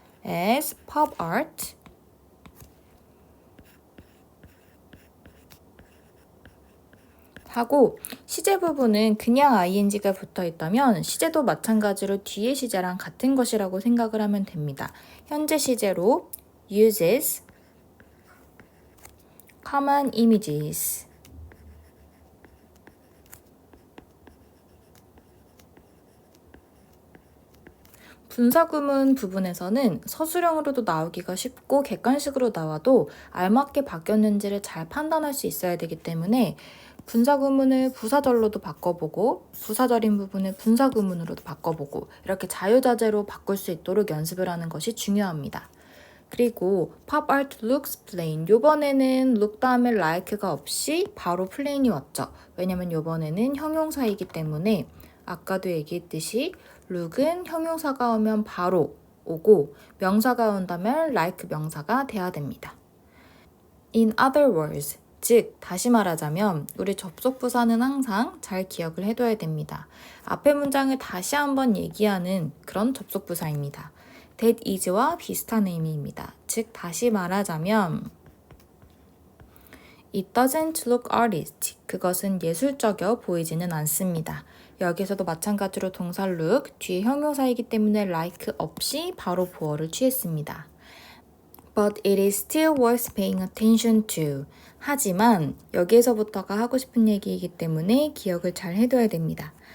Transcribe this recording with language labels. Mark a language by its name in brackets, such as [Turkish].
[English] as pop art [Korean] 하고 시제 부분은 그냥 ing가 붙어 있다면 시제도 마찬가지로 뒤에 시제랑 같은 것이라고 생각을 하면 됩니다. 현재 시제로 [English] uses common images [Korean] 분사구문 부분에서는 서술형으로도 나오기가 쉽고 객관식으로 나와도 알맞게 바뀌었는지를 잘 판단할 수 있어야 되기 때문에 분사구문을 부사절로도 바꿔보고 부사절인 부분을 분사구문으로도 바꿔보고 이렇게 자유자재로 바꿀 수 있도록 연습을 하는 것이 중요합니다. 그리고 [English] pop art looks plain. [Korean] 요번에는 look 다음에 like가 없이 바로 plain이 왔죠. 왜냐면 요번에는 형용사이기 때문에 아까도 얘기했듯이 look은 형용사가 오면 바로 오고 명사가 온다면 like 명사가 돼야 됩니다. [English] In other words, [Korean] 즉 다시 말하자면 우리 접속부사는 항상 잘 기억을 해둬야 됩니다. 앞의 문장을 다시 한번 얘기하는 그런 접속부사입니다. that is와 비슷한 의미입니다. 즉 다시 말하자면 [English] It doesn't look artistic. [Korean] 그것은 예술적이어 보이지는 않습니다. 여기서도 마찬가지로 동사 look, 뒤에 형용사이기 때문에 like 없이 바로 보어를 취했습니다. [English] But it is still worth paying attention to. [Korean] 하지만 여기에서부터가 하고 싶은 얘기이기 때문에 기억을 잘 해둬야 됩니다.